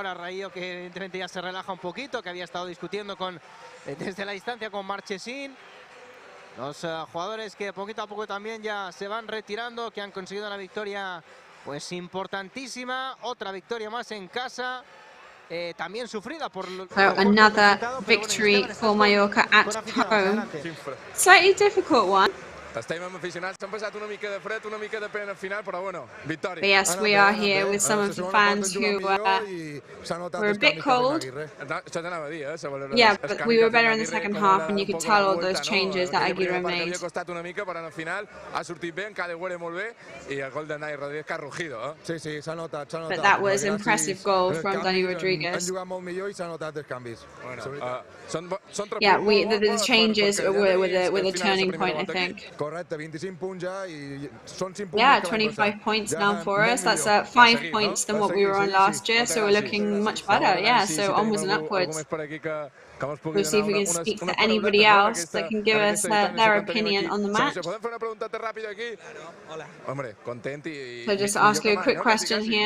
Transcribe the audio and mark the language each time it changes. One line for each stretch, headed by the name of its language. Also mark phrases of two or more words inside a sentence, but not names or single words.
Spanish: Ahora Raío, que evidentemente ya se relaja un poquito, que había estado discutiendo desde la distancia con Marchesín. Los jugadores que poquito a poco también ya se van retirando, que han conseguido una victoria pues importantísima. Otra victoria más en casa. También sufrida por los...
English: So another victory for Mallorca at home. Slightly difficult one.
Catalan: Estem amb aficionats, s'han passat una mica de fred, una mica de pena al final, però bueno, victòria.
English: But yes, we are here with some of the fans who were a bit cold. Yeah, but we were better in the second half, and you could tell all those changes that Aguirre made.
Catalan: Ha costat una mica, però al final ha sortit bé, encara huele molt bé, i el gol de Dani Rodríguez que ha rugido. Sí, sí, s'ha notat, s'ha notat.
English: But that was impressive goal from Dani Rodríguez.
Catalan: Han jugat molt millor i s'ha notat els canvis.
English: Yeah, the changes were the turning point, I think.
Catalan: Correcte, 25 punts ja i són 5 punts.
English: Yeah, 25 points now for us. That's 5 points than what we were on last year, so we're looking much better. Yeah, so onwards and upwards. We'll see if we can speak to anybody else that can give us their opinion on the match. So just to ask you a quick question here.